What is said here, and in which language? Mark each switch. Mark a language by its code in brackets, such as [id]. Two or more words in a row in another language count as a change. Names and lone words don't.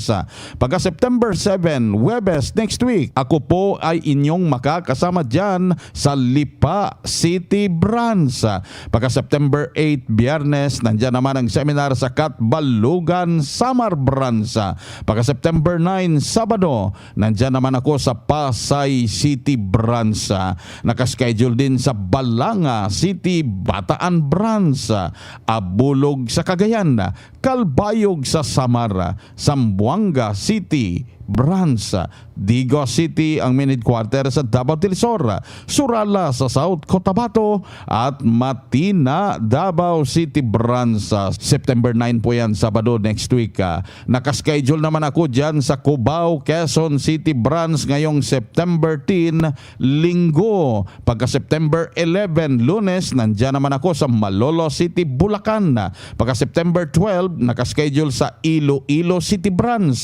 [tl] Pagka September 7, Webes [en] next week, [tl] ako po ay inyong makakasama dyan sa Lipa City Branch. Pagka September 8, Biyernes, nandyan naman ang seminar sa Katbalugan, Samar Branch. Pagka September 9, Sabado, nandyan naman ako sa Pasay City Branch. Nakaschedule din sa Balanga City, Bataan Branch. Abulog sa Cagayan, Kalbayog sa Samar, Zamboanga City Branch, Digos City ang main headquarter sa Davao del Sur, Surala sa South Cotabato at Matina, Davao City Branch. September 9 po yan, Sabado [en] next week. [tl] Nakaschedule naman ako dyan sa Cubao, Quezon City Branch ngayong September 10, Linggo. Pagka September 11, Lunes, nandyan naman ako sa Malolo City, Bulacan. Pagka September 12, nakaschedule sa Iloilo City Branch.